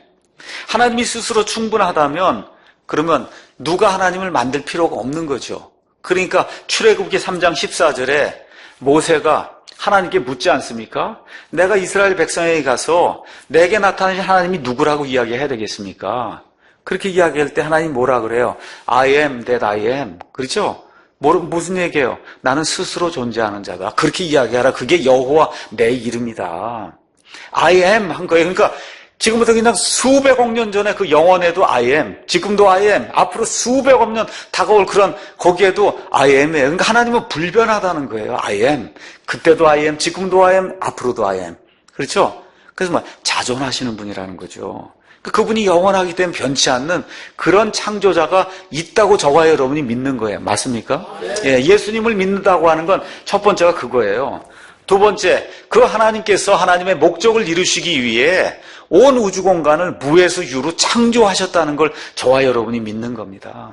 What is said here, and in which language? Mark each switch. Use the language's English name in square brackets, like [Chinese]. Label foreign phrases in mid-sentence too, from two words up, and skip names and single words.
[Korean] 하나님이 스스로 충분하다면 그러면 누가 하나님을 만들 필요가 없는 거죠. 그러니까 출애굽기 3장 14절에 모세가 하나님께 묻지 않습니까? 내가 이스라엘 백성에게 가서 내게 나타나신 하나님이 누구라고 이야기해야 되겠습니까? 그렇게 이야기할 때 하나님 뭐라 그래요? [English] I am that I am. [Korean] 그렇죠? 무슨 얘기예요? 나는 스스로 존재하는 자다. 그렇게 이야기하라. 그게 여호와 내 이름이다. [English] I am [Korean] 한 거예요. 그러니까 지금부터 그냥 수백억 년 전에 그 영원에도 [English] I am, [Korean] 지금도 [English] I am, [Korean] 앞으로 수백억 년 다가올 그런 거기에도 [English] I am [Korean] 이에요. 그러니까 하나님은 불변하다는 거예요. [English] I am. 그때도 I am, 지금도 I am, 앞으로도 I am. [Korean] 그렇죠? 그래서 뭐 자존하시는 분이라는 거죠. 그분이 영원하기 때문에 변치 않는 그런 창조자가 있다고 저와 여러분이 믿는 거예요. 맞습니까? 예, 예수님을 믿는다고 하는 건 첫 번째가 그거예요. 두 번째, 그 하나님께서 하나님의 목적을 이루시기 위해 온 우주 공간을 무에서 유로 창조하셨다는 걸 저와 여러분이 믿는 겁니다.